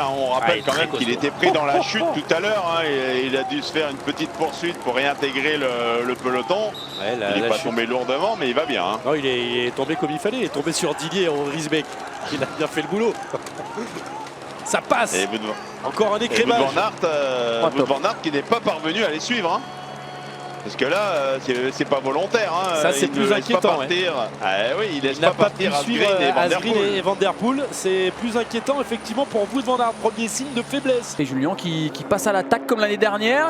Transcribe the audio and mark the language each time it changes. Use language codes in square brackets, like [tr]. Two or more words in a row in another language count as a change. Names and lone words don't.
[fr] On rappelle quand même qu'il était pris dans la chute tout à l'heure. Il a dû se faire une petite poursuite pour réintégrer le peloton. Ouais, il n'est pas tombé lourdement, mais il va bien. Non, il est tombé comme il fallait. Il est tombé sur Didier Risbeck. Il a bien fait le boulot. Ça passe. Et encore un écrémage. Wout van Aert qui n'est pas parvenu à les suivre. Parce que là, c'est pas volontaire. Ça, c'est plus inquiétant. Il laisse pas partir Asgreen et Van Der Poel. C'est plus inquiétant, effectivement, pour Wout van Aert. Premier signe de faiblesse. Et Julien qui passe à l'attaque comme l'année dernière.